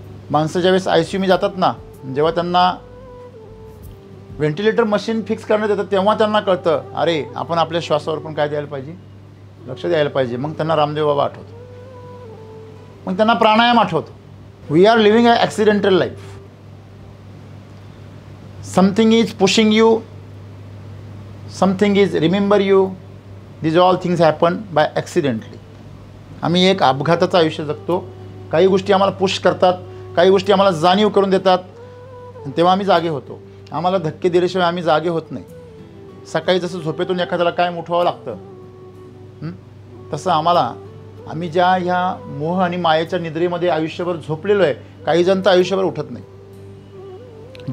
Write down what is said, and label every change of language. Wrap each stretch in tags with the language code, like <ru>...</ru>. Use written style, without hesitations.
<mr>माणसं ज्यावेळेस ICU जातात ना, जेव्हा त्यांना व्हेंटिलेटर मशीन फिक्स करण्यात येतं तेव्हा त्यांना कळतं अरे आपण आपल्या श्वासावर पण काय द्यायला पाहिजे? लक्ष द्यायला पाहिजे. मग त्यांना रामदेव बाबा आठवतो, मग त्यांना प्राणायाम आठवतो.</mr> <en>We are living a accidental life. Something is pushing you, something is remember you. These all things happen by accidentally.</en> <mr>आम्ही एक अपघाताचं आयुष्य जगतो. काही गोष्टी आम्हाला पुश करतात, काही गोष्टी आम्हाला जाणीव करून देतात, तेव्हा आम्ही जागे होतो. आम्हाला धक्के दिल्याशिवाय आम्ही जागे होत नाही. सकाळी जसं झोपेतून एखाद्याला काय उठवावं लागतं तसं आम्ही ज्या ह्या मोह आणि मायेच्या निद्रेमध्ये आयुष्यभर झोपलेलो आहे, काही जण तर आयुष्यभर उठत नाही.</mr>